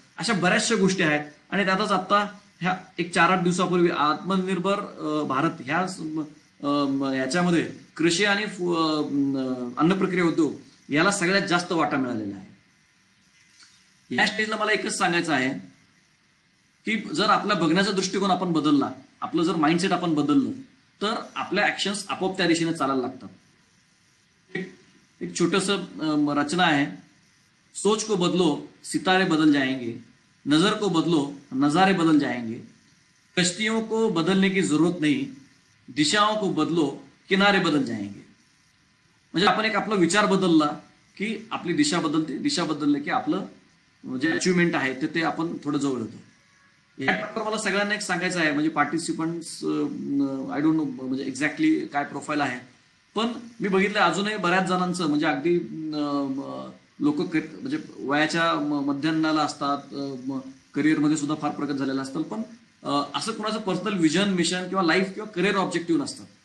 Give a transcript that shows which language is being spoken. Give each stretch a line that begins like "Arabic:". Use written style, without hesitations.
Marathi: अशा बऱ्याचशा गोष्टी आहेत. आणि त्यातच आता ह्या एक 4-8 दिवसापूर्वी आत्मनिर्भर भारत याच्यामध्ये कृषी आणि अन्न प्रक्रिया उद्योग याला सगळ्यात जास्त वाटा मिळालेला आहे. या स्टेजला मला एकच सांगायचं आहे की जर आपला बघण्याचा दृष्टिकोन आपण बदलला, आपलं जर माइंडसेट आपण बदललं, तर आपल्या ऍक्शन्स आपोआप त्या दिशेने चालायला लागतात.
Hindi: एक छोटस रचना है, सोच को बदलो सितारे बदल जाएंगे, नजर को बदलो नजारे बदल जाएंगे, कश्तियों को बदलने की जरूरत नहीं, दिशाओं को बदलो किनारे बदल जाएंगे.
Marathi: म्हणजे आपण एक आपला विचार बदलला की आपली दिशा बदलते, दिशा बदलली की आपलं जे अचिव्हमेंट आहे ते आपण थोडं जवळ होतो. या टप्प्यावर मला सगळ्यांना एक सांगायचं आहे, म्हणजे पार्टिसिपंट्स
English: I don't know
Marathi: म्हणजे एक्झॅक्टली काय प्रोफाईल आहे, पण मी बघितलं अजूनही बऱ्याच जणांचं म्हणजे अगदी लोक म्हणजे वयाच्या मध्यान्नाला असतात, करिअरमध्ये सुद्धा फार प्रगत झालेलं असतं, पण असं कुणाचं पर्सनल विजन, मिशन किंवा लाईफ किंवा करिअर ऑब्जेक्टिव्ह नसतं.